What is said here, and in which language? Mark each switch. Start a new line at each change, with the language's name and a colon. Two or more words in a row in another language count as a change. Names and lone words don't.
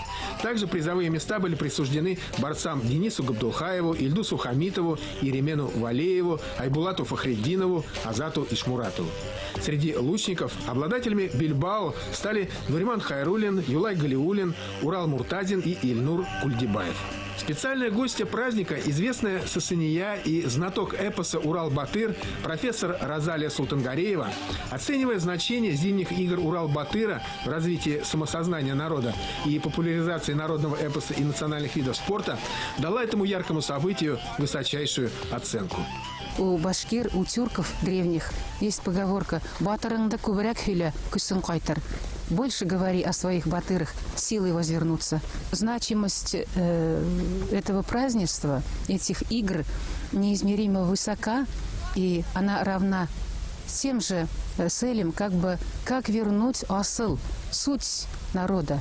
Russian: Также призовые места были присуждены борцам Денису Габдулхаеву, Ильдусу Хамитову, Иремену Валееву, Айбулату Фахреддинову, Азату Ишмуратову. Среди лучников обладателями бильбао стали Нуриман Хайруллин, Юлай Галиулин, Урал Муртазин и Ильнур Кульдибаев. Специальная гостья праздника, известная сасания и знаток эпоса «Урал-Батыр» профессор Розалия Султангареева, оценивая значение зимних игр «Урал-Батыра» в развитии самосознания народа и популяризации народного эпоса и национальных видов спорта, дала этому яркому событию высочайшую оценку. У башкир, у тюрков древних есть поговорка
Bashkir: «Батырыңды күбрәк һөйлә, көсең кайтыр».
Russian: Больше говори о своих батырах, силой возвернуться. Значимость этого празднества, этих игр неизмеримо высока, и она равна тем же целям, как вернуть асыл, суть народа.